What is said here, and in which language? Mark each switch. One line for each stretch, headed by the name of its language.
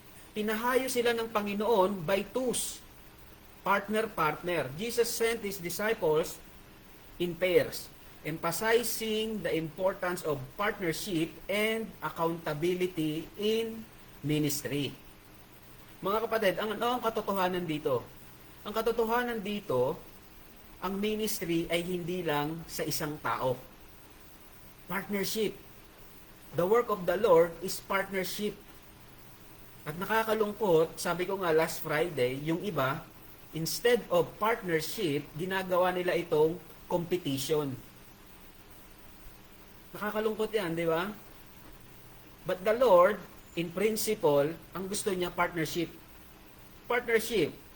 Filipino: Pinahayo sila ng Panginoon by twos. Partner-partner.
English: Jesus sent His disciples in pairs, emphasizing the importance of partnership and accountability in ministry.
Filipino: Mga kapatid, ano ang katotohanan dito? Ang katotohanan dito, ang ministry ay hindi lang sa isang tao.
English: Partnership. The work of the Lord is partnership.
Filipino: At nakakalungkot, sabi ko nga last Friday, yung iba,
English: instead of partnership,
Filipino: ginagawa nila itong competition. Nakakalungkot yan, di ba?
English: But the Lord, in principle,
Filipino: ang gusto niya partnership. Partnership.